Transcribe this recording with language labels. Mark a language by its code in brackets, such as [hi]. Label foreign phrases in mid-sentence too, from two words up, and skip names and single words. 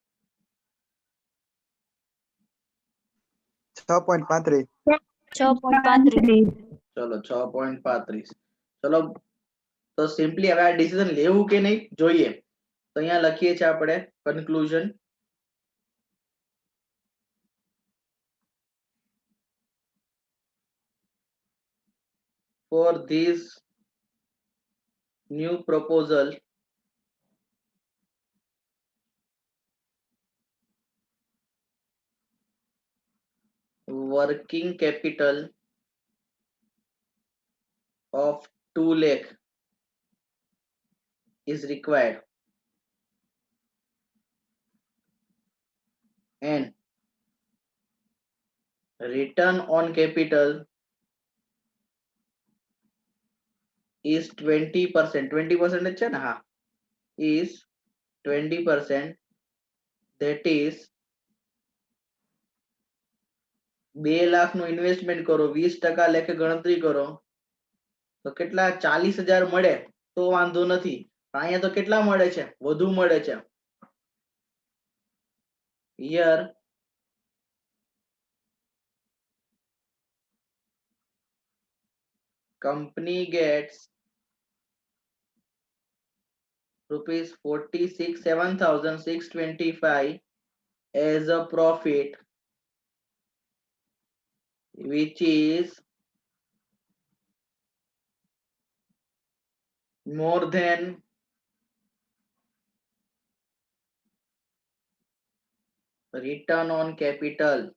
[gu] 6.35. 6.35. ચલો 6.35. ચલો તો સિમ્પલી હવે આ ડિસિઝન લેવું કે નહીં જોઈએ. તો અહીંયા લખીએ છીએ આપણે કન્ક્લુઝન. [en] For this new proposal, working capital of 2 lakh is required and return on capital is 20%. [gu] 20% જ છે ને? હા, [en] is 20%. That is [gu] 2 લાખ નું ઇન્વેસ્ટમેન્ટ કરો, 20% લેખે ગણતરી કરો તો કેટલા? 40,000 મળે તો વાંધો નથી. અહીંયા તો કેટલા મળે છે? વધુ મળે છે. [en] Here company gets rupees 47,625 as a profit, which is more than return on capital.